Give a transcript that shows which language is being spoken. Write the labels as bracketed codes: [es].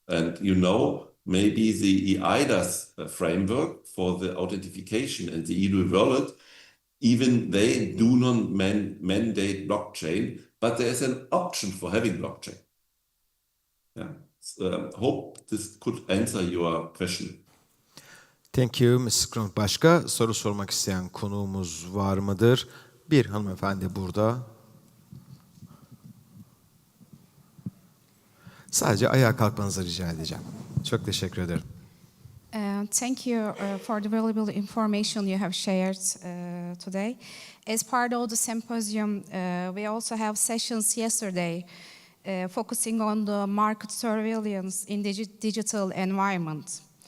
[en] And you know, maybe the EIDAS framework for the authentication and the e-wallet, even they do not mandate blockchain, but there is an option for having blockchain. Yeah. Hope this could answer your question. Thank you, Mrs. Knothe. [tr] Başka soru sormak isteyen konuğumuz var mıdır? Bir hanımefendi burada. Sadece ayağa kalkmanızı rica edeceğim. Çok teşekkür ederim. [en] Thank you for the valuable information you have shared today. As part of the symposium, we also have sessions yesterday focusing on the market surveillance in the digital environment.